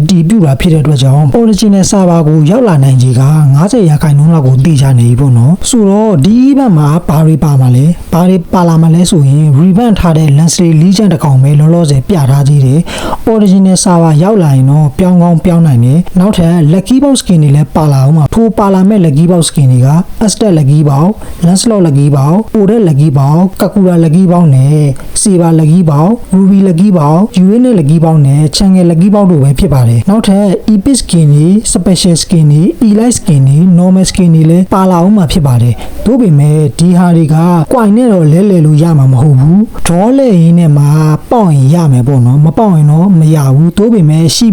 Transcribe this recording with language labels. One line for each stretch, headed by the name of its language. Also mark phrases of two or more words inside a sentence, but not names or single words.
Burmese: တည်ပြုတာဖြစ်တဲ့အတွက်ကြောင့်
English: Original Server
Burmese: ကိုရောက်လာနိုင်ခြေက90%လောက်ကိုသိကြနေပြီပေါ့နော်ဆိုတော့ဒီ event မှာဘာတွေပါမှာလဲဘာတွေပါလာမှာလဲဆိုရင် revamp ထားတဲ့ Lancelot Legend တစ်ကောင်ပဲလောလောဆယ်ပြထားသေးတယ်
English: Original Server
Burmese: ရောက်လာရင်တော့ပြောင်းကောင်းပြောင်းနိုင်တယ်နောက်ထပ်
English: Lucky Box Skin
Burmese: တွေလည်းပါလာအောင်ပါ ထိုးပါလာမဲ့
English: Lucky Box Skin
Burmese: တွေက
English: Aztec Lucky Box Lancelot Lucky Box
Burmese: Odette Lucky Box Kakura Lucky Box နဲ့
English: Saber Lucky Box Ruby Lucky Box
Burmese: Uranus Lucky Box နဲ့
English: Changel Lucky Box
Burmese: တို့ပဲဖြစ်ပါတယ်နောက်ထပ်
English: Epic Skin
Burmese: တွေ
English: Special Skin
Burmese: တွေ
English: Elite Skin
Burmese: တွေ
English: Normal Skin
Burmese: တွေလည်းပါလာအောင်မှာဖြစ်ပါတယ်သို့ပေမဲ့ဒီဟာတွေက coin နဲ့တော့လဲလို့ရမှာမဟုတ်ဘူး draw လဲရင်းနဲ့မှာပေါက်ရင်ရမယ်ပေါ့နော်မပေါက်ရင်တော့မရဘူးသို့ပေမဲ့ရှိ